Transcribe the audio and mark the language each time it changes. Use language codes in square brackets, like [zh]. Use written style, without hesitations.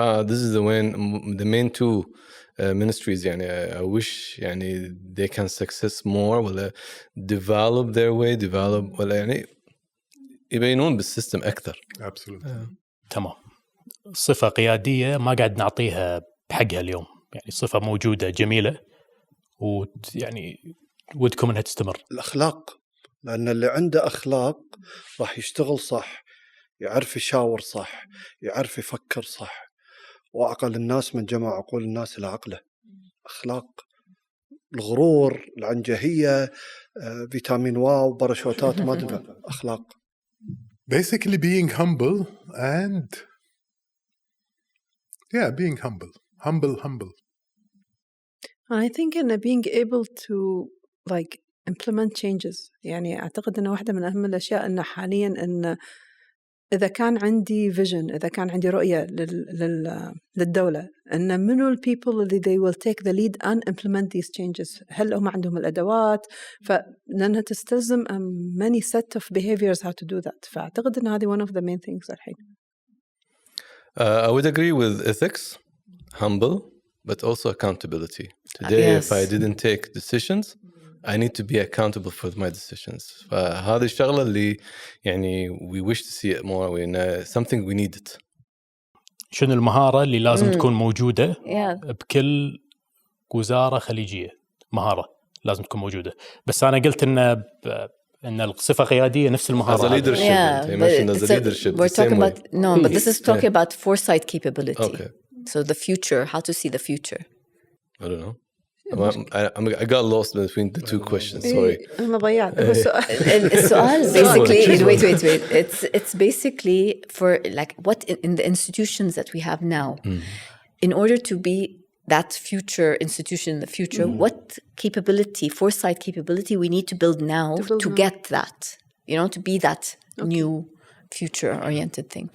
[en] this is the main two ministries. [ar] يعني [en] I wish يعني they can success more [ar] ولا [en] develop their way [ar] ولا يعني يبينون بالسيستم أكثر. [en] Absolutely. [ar] تمام. صفة قيادية ما قاعد نعطيها بحقها اليوم، يعني صفة موجودة جميلة ويعني ودكم أنها تستمر. الأخلاق، لأن اللي عنده أخلاق راح يشتغل صح، يعرف يشاور صح، يعرف يفكر صح. وأعقل الناس من جمع عقول الناس إلى عقله. أخلاق. الغرور، العنجهية، فيتامين واو، باراشوتات ما تنفع. أخلاق. [en] Basically being humble and being humble. I think in being able to like implement changes. [ar] يعني أعتقد أن واحدة من أهم الأشياء أن حاليا أن إذا كان عندي [en] vision، [ar] إذا كان عندي رؤية للدولة، أن منو [en] people [ar] اللي [en] they will take the lead and implement these changes. [ar] هل هم عندهم الأدوات؟ فلأنها تستلزم [en] many set of behaviors how to do that. [ar] فأعتقد أن هذه [en] one of the main things [ar] الحين. [en] I would agree with ethics, humble, but also accountability. Today, Yes. if I didn't take decisions, I need to be accountable for my decisions. [ar] فهذه الشغلة اللي يعني [en] we wish to see it more. Something we need it. [ar] شنو المهارة اللي لازم تكون موجودة بكل وزارة خليجية؟ مهارة لازم تكون موجودة. بس أنا قلت إن الصفة قيادية نفس المهارة. [en] As a leadership, you mentioned as a leadership. We're talking about but this is talking about foresight capability. Okay. So the future, how to see the future. I don't know. I got lost between the two questions. Sorry. [ar] أنا ضيعت. السؤال [en] basically wait. It's basically for like what in the institutions that we have now, in order to be that future institution in the future, what capability, foresight capability we need to build now to get that, to be that new future-oriented thing.